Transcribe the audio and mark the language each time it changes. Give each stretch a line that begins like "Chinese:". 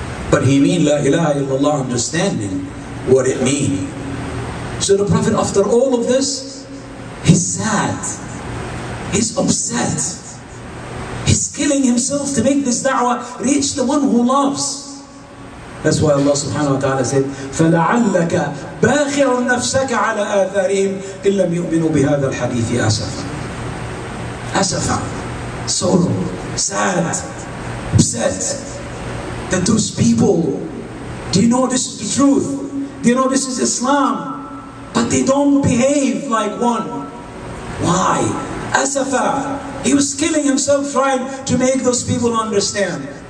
English: But he mean La ilaha illallah understanding what it means. So the Prophet, after all of this, he's sad. He's upset. He's killing himself to make this da'wah reach the one who loves.
Arabic: That's why Allah subhanahu wa ta'ala said, فَلَعَلَّكَ بَاخِعٌ نَفْسَكَ عَلَى آثَارِهِمْ إِن لَّمْ يُؤْمِنُوا بِهَذَا الْحَدِيثِ أَسَفًا.
English: Asafa, sorrow, sad, upset that those people, do you know this is the truth? Do you know this is Islam? But they don't behave like one. Why? Asafa, he was killing himself trying to make those people understand.